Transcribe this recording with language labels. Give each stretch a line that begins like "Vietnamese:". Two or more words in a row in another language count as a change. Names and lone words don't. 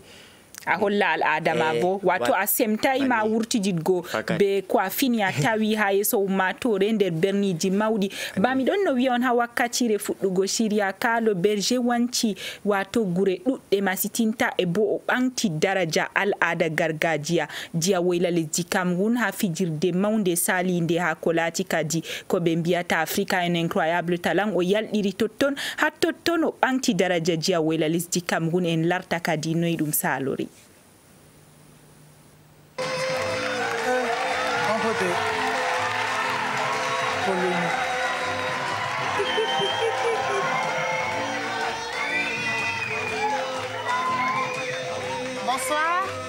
Fula: a holla al'adama bo wato a semtai ma wurtididgo be ko a fini a tawi ha yeso ummatore nder berniji mawɗi ba mi ɗon no wiya on ha wakkatire fuɗɗugo shirya Kaalo Berger wanci wato gure ɗuɗɗe masitinta e bo o ɓamti daraja al'ada gargajiya jiya woyla lesdi Cameroun ha fijirde mawnde salinde ha ko lati kadi ko ɓe mbiyata Africa un incroyable talent o yalɗiri totton ha totton o ɓamti daraja jiya woyla lesdi Cameroun en larta kadi noyi ɗum salori. Bonsoir.